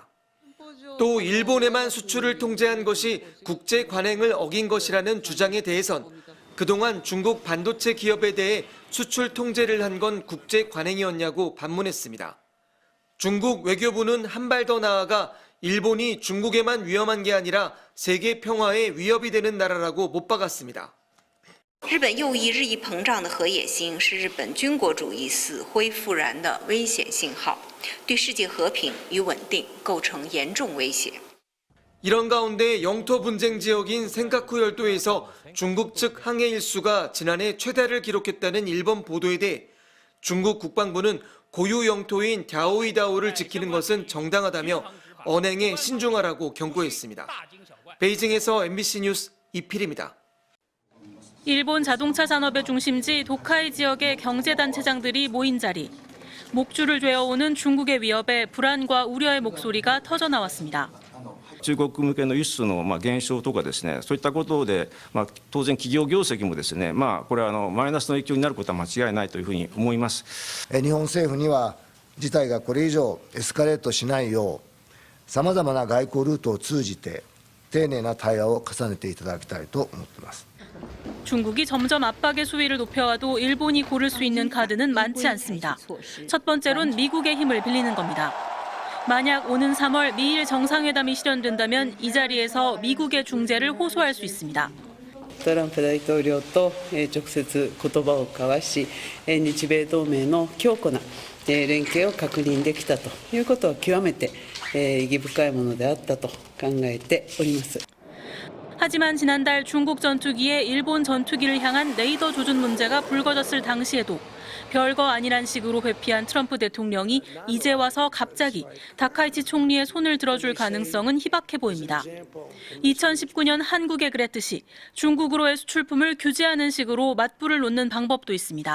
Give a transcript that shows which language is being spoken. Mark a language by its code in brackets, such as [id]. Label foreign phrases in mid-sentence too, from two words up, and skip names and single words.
[ko] 또 일본에만 수출을 통제한 것이 국제 관행을 어긴 것이라는 주장에 대해선 그동안 중국 반도체 기업에 대해 수출 통제를 한 건 국제 관행이었냐고 반문했습니다. 중국 외교부는 한 발 더 나아가 일본이 중국에만 위험한 게 아니라 세계 평화에 위협이 되는 나라라고 못 박았습니다. [zh] 日本右翼日益膨胀的核野心是日本军国主义死灰复燃的危险信号，对世界和平与稳定构成严重威胁。 [ko] 이런 가운데 영토 분쟁 지역인 센카쿠 열도에서 중국 측 항해 일수가 지난해 최다를 기록했다는 일본 보도에 대해 중국 국방부는 고유 영토인 갸오이다오를 지키는 것은 정당하다며 언행에 신중하라고 경고했습니다. 베이징에서 MBC 뉴스 이필입니다. 일본 자동차 산업의 중심지 도카이 지역의 경제단체장들이 모인 자리. 목줄을 죄어오는 중국의 위협에 불안과 우려의 목소리가 터져 나왔습니다. [ja] 中国向けの輸出の減少とかですね、そういったことで当然企業業績もですね、これはマイナスの影響になることは間違いないというふうに思います。日本政府には事態がこれ以上エスカレートしないよう、さまざまな外交ルートを通じて丁寧な対話を重ねていただきたいと思っています。 [ko] 중국이 점점 압박의 수위를 높여와도 일본이 고를 수 있는 카드는 많지 않습니다. 첫 번째로는 미국의 힘을 빌리는 겁니다. 만약 오는 3월 미일 정상회담이 실현된다면 이 자리에서 미국의 중재를 호소할 수 있습니다. [ja] トランプ大統領と直接言葉を交わし、日米同盟の強固な連携を確認できたということは極めて意義深いものであったと考えております。 [ko] 하지만 지난달 중국 전투기에 일본 전투기를 향한 레이더 조준 문제가 불거졌을 당시에도 별거 아니란 식으로 회피한 트럼프 대통령이 이제 와서 갑자기 다카이치 총리의 손을 들어줄 가능성은 희박해 보입니다. 2019년 한국에 그랬듯이 중국으로의 수출품을 규제하는 식으로 맞불을 놓는 방법도 있습니다.